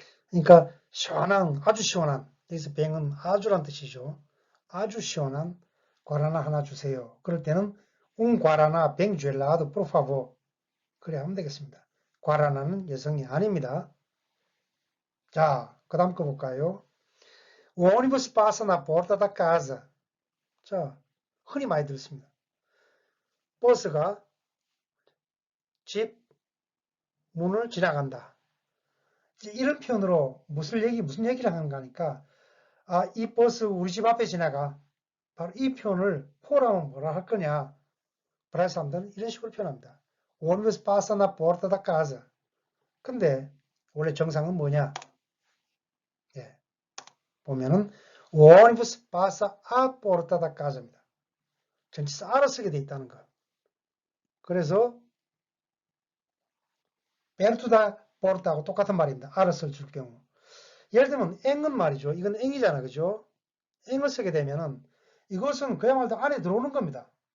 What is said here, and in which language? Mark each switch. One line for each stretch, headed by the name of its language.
Korean: 그러니까 시원한, 아주 시원한. 여기서 뱅은 아주란 뜻이죠. 아주 시원한 과라나 하나 주세요. 그럴 때는 과라나 뱅 젤라도
Portuguese: por favor.
Korean: 그래 하면 되겠습니다. 과라나는 여성이 아닙니다. 자, 그 다음 거 볼까요?
Portuguese: O ônibus passa na porta da casa.
Korean: 자, 흔히 많이 들었습니다. 버스가 집 문을 지나간다. 이런 표현으로 무슨 얘기를 하는가 하니까 이 버스 우리 집 앞에 지나가. 바로 이 표현을 포라면 뭐라 할 거냐. 브라질 사람들은 이런 식으로 표현합니다.
Portuguese: O ônibus passa na porta da casa.
Korean: 근데 원래 정상은 뭐냐? 예, 보면은
Portuguese: O ônibus passa a porta da casa입니다.
Korean: 전치사 아를 쓰게 돼 있다는 거. 그래서
Portuguese: perto da porta
Korean: 하고 똑같은 말입니다. 아를 쓸 경우. 예를 들면 앵은 말이죠. 이건 앵이잖아, 그죠? 앵을 쓰게 되면은 이것은 그야말로 안에 들어오는 겁니다.